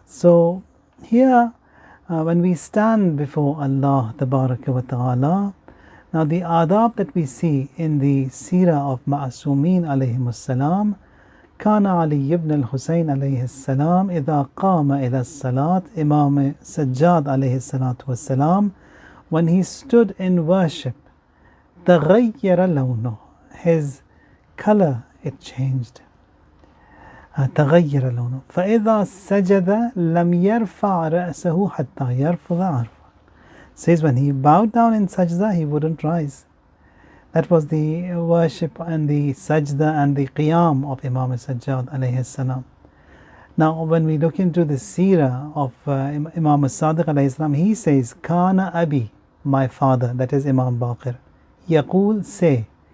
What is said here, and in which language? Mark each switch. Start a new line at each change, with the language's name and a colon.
English: So here when we stand before Allah Tabaraka wa Ta'ala, now the adab that we see in the seerah of Ma'asumeen alayhimus salam,
Arabic: كان علي بن الحسين عليه السلام إذا قام إلى الصلاة,
English: Imam Sajjad
Arabic: عليه الصلاة والسلام,
English: when he stood in worship,
Arabic: تغير لونه,
English: his color, it changed.
Arabic: تغير لونه. فإذا سجد لم يرفع رأسه حتى يرفض عرفه.
English: Says when he bowed down in sajda, he wouldn't rise. That was the worship and the sajda and the qiyam of Imam Sajjad alayhi salam. Now when we look into the seerah of Imam Sadiq alayhi salam, he says, Kana Abi, my father, that is Imam Baqir, Yaqul, say,